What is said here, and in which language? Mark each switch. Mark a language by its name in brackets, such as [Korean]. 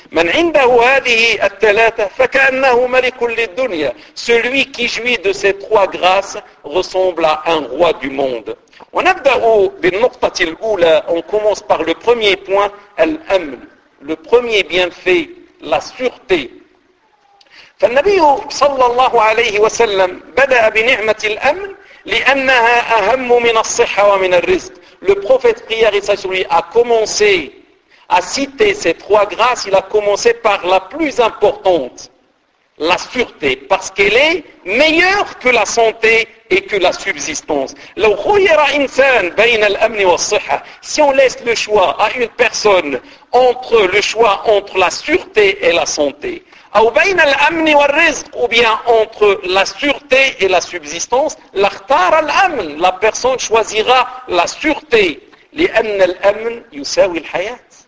[Arabic] مَنْ عِنْدَهُ هَذِهِ الثَّلَاثَ فَكَأَنَّهُ مَلِكٌ لِلدُّنْيَا. [French] Celui qui jouit de ces trois grâces ressemble à un roi du monde. [Arabic] وَنَبْدَأُ بِالنُّقْطَةِ الْأُولَى. [French] On commence par le premier point, الأمن. Le premier bienfait, la sûreté. [Arabic] فالنبي صلى الله عليه وسلم بدأ بنعمة الأمن لأنها أهم من الصحة ومن الرزق. [French] Le prophète prière et saillie sur lui a commencé à citer ces trois grâces. Il a commencé par la plus importante, la sûreté, parce qu'elle est meilleure que la santé et que la subsistance. [Arabic] لو خير إنسان بين الأمن والصحة. [French] Si on laisse le choix à une personne entre le choix entre la sûreté et la santé, [Arabic] أو بين الأمن والرزق, [French] ou bien entre la sûreté et la subsistance, [Arabic] لاختار الأمن. [French] La personne choisira la sûreté. [Arabic] لأن الأمن يساوي الحياة.